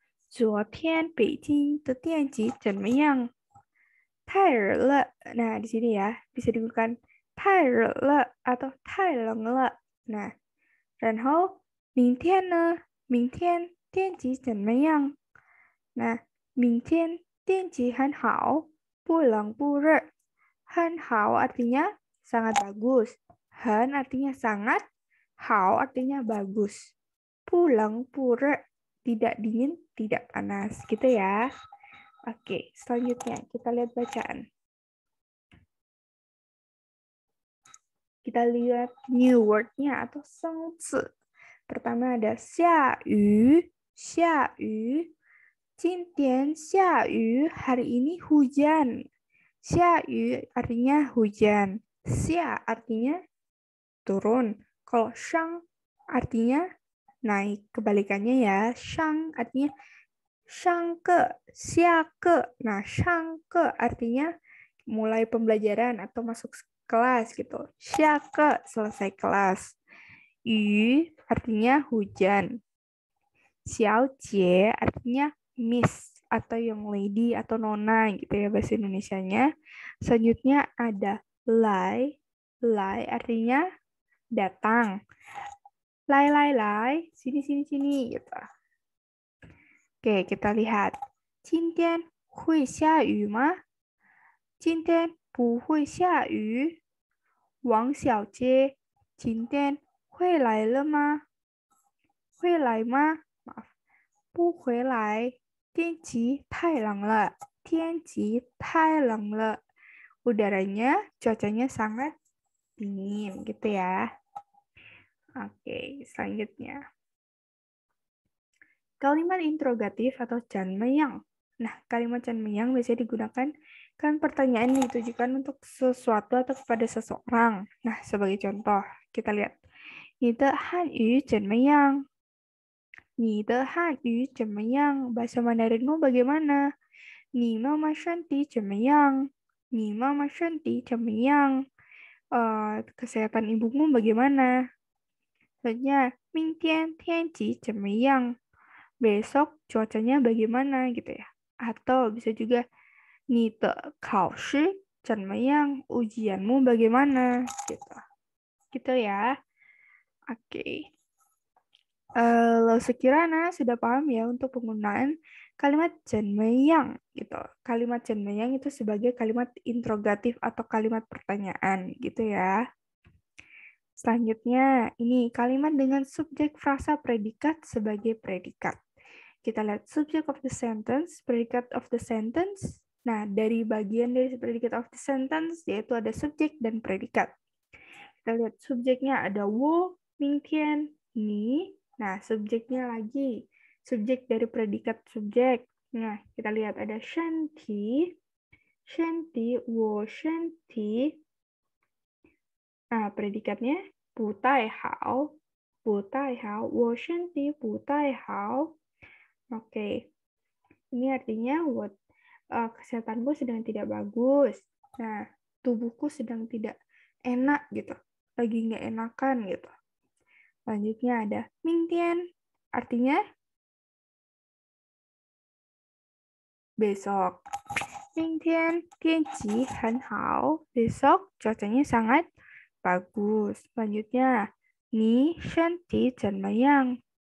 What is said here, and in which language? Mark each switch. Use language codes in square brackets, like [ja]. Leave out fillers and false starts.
[zh] 昨天北京的电气怎么样？太热了. [id] Nah, di sini ya bisa digunakan [zh] 太热了 [id] atau [zh] 太冷了. [id] Nah, [zh] 然后明天呢明天天气怎么样? Nah, 明天天气很好，不冷不热。 [id] 很好artinya sangat bagus. 很 artinya sangat. 好 artinya bagus. [zh] 不冷不热 [id] tidak dingin, tidak panas. Gitu ya. Oke, selanjutnya kita lihat bacaan. Kita lihat new word-nya atau 生字. Pertama ada 下雨,下雨. [zh] 今天下雨, [id] hari ini hujan. 下雨 artinya hujan. 下 artinya turun. Kalau 上 artinya naik. Kebalikannya ya. 上 artinya 上课, 下课. Nah, 上课 artinya mulai pembelajaran atau masuk kelas gitu. 下课 selesai kelas. 雨 artinya hujan. 小姐 artinya miss atau young lady atau nona gitu ya bahasa Indonesianya. Selanjutnya ada lai. Lai artinya datang. Lai lai lai, sini sini sini gitu. Oke, kita lihat. [zh] 今天会下雨吗?今天不会下雨。王小姐，今天会来了吗？会来吗？不回来，天气太冷了，天气太冷了. [id] Udaranya, cuacanya sangat dingin gitu ya. Oke, selanjutnya. Kalimat interrogatif atau janmeyang. Nah, kalimat janmeyang biasanya digunakan kan pertanyaan yang ditujukan untuk sesuatu atau kepada seseorang. Nah, sebagai contoh, kita lihat. [zh] 你的汉语怎么样? 你的汉语怎么样? [id] Bahasa Mandarinmu bagaimana? [zh] 你妈妈身体怎么样?你妈妈身体怎么样? [id] Kesehatan ibumu bagaimana? Selanjutnya, [zh] 明天天气怎么样? [id] Besok cuacanya bagaimana gitu ya. Atau bisa juga [zh] 你的考试怎么样? [id] Ujianmu bagaimana? Gitu. Gitu ya. Oke. Lo sekiranya sudah paham ya untuk penggunaan kalimat janmeyang gitu. Kalimat janmeyang itu sebagai kalimat interrogatif atau kalimat pertanyaan gitu ya. Selanjutnya ini kalimat dengan subjek frasa predikat sebagai predikat. Kita lihat [en] subject of the sentence, predicate of the sentence. [id] Nah, dari bagian dari [en] predicate of the sentence [id] yaitu ada subjek dan predikat. Kita lihat subjeknya ada 我, 明天, ni. Nah, subjeknya lagi. Subjek dari predikat subjek. Nah, kita lihat ada 身体, 身体, [zh] 我身体. [id] Nah, predikatnya [zh] 不太好, 不太好, 我身体不太好. [id] Oke. Ini artinya kesehatanku sedang tidak bagus. Nah, tubuhku sedang tidak enak gitu. Lagi nggak enakan gitu. Selanjutnya ada 明天, artinya besok. [zh] 明天天气很好. [id] Besok cuacanya sangat bagus. Selanjutnya, [zh] 你身体怎么样?